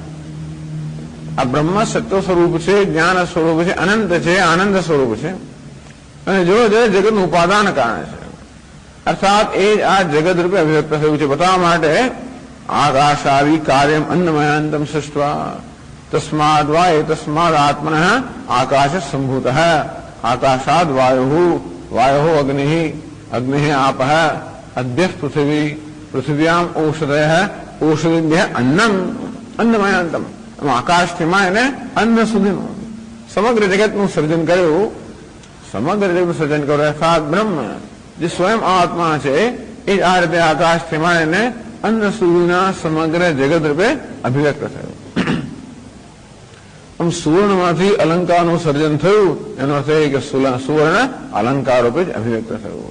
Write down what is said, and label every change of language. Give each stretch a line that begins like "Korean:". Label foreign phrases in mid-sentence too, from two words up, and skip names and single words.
Gujarati: આ બ્રહ્મ સત્ય સ્વરૂપ છે જ્ઞાન સ્વરૂપ છે અનંત છે આનંદ સ્વરૂપ છે અને જો જગતનું ઉપાદાન કારણ છે અર્થાત એ આ જગત રૂપે અભિવ્યક્ત થયું છે બતાવવા માટે
Sanskrit: आकाशादि कार्यम अन्नमयांतम सृष्टवा तस्माद वाय तस्माद आत्मन आकाश संभूत. आकाशाद वायु अग्नि अग्नि आप अद्य पृथ्वी पृथ्व्याम औषधय औषधिभ्य अन्नम अन्नमयांतम.
Gujarati: आकाशથી માંડીને અન્ન સુધીનું સમગ્ર જગતનું સર્જન કર્યું. સમગ્ર જગતનું સર્જન કર્યું અર્થાત બ્રહ્મ જે સ્વયં આત્મા છે એ જ આ રીતે આકાશથી માંડીને અન્ન સુધીના સમગ્ર જગત રૂપે અભિવ્યક્ત થયું. આમ સુવર્ણમાંથી અલંકારનું સર્જન થયું એનો અર્થ એ કે સુવર્ણ અલંકાર રૂપે જ અભિવ્યક્ત થયું.